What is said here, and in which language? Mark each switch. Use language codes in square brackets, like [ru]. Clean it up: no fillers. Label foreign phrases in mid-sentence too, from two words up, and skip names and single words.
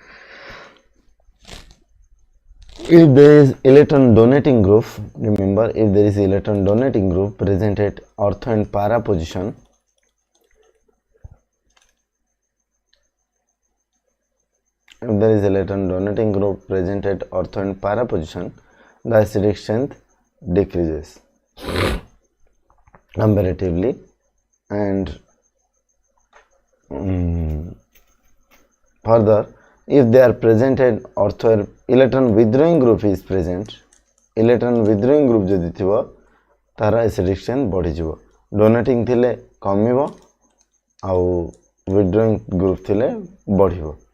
[en] If there is electron donating group, remember, if there is electron donating group present at ortho and para position, if there is electron donating group present at ortho and para position, the acidic strength decreases comparatively. And further, if they are present at ortho, electron withdrawing group is present, electron withdrawing group [or] ଯଦି ଥିବ ତାହାର [en] acidic strength [or] ବଢ଼ି ଯିବ. ଡୋନେଟିଂ ଥିଲେ କମିବ ଆଉ [en] withdrawing group [or] ଥିଲେ ବଢ଼ିବ